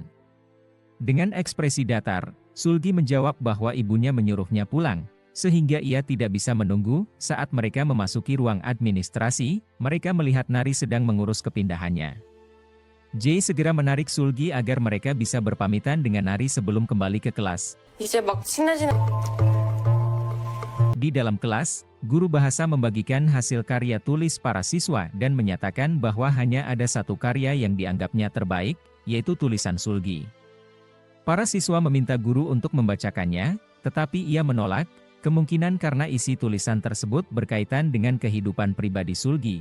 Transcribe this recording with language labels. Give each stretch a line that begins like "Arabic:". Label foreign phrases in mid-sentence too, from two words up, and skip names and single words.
Indonesian: Dengan ekspresi datar, Sulgi menjawab bahwa ibunya menyuruhnya pulang, sehingga ia tidak bisa menunggu. Saat mereka memasuki ruang administrasi, mereka melihat Nari sedang mengurus kepindahannya. Jae segera menarik Sulgi agar mereka bisa berpamitan dengan Nari sebelum kembali ke kelas.
Korean: 이제 막 친해지는
Indonesian: Di dalam kelas, guru bahasa membagikan hasil karya tulis para siswa dan menyatakan bahwa hanya ada satu karya yang dianggapnya terbaik, yaitu tulisan Sulgi. Para siswa meminta guru untuk membacakannya, tetapi ia menolak, kemungkinan karena isi tulisan tersebut berkaitan dengan kehidupan pribadi Sulgi.